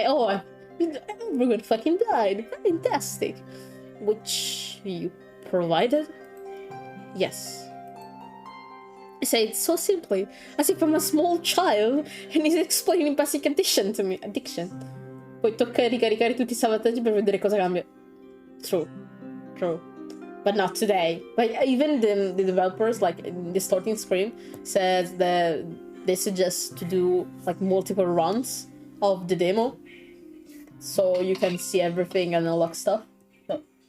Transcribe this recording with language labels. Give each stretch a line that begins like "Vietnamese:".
English: Everyone fucking died. Fantastic. Which you provided? Yes. I say it so simply, as if I'm a small child, and he's explaining basic addiction to me. Addiction.
Italian: Poi tocca ricaricare tutti i salvataggi per vedere cosa cambia.
English: True. but not today. But even the developers, like in the starting screen, says that they suggest to do like multiple runs of the demo, so you can see everything and unlock stuff. So.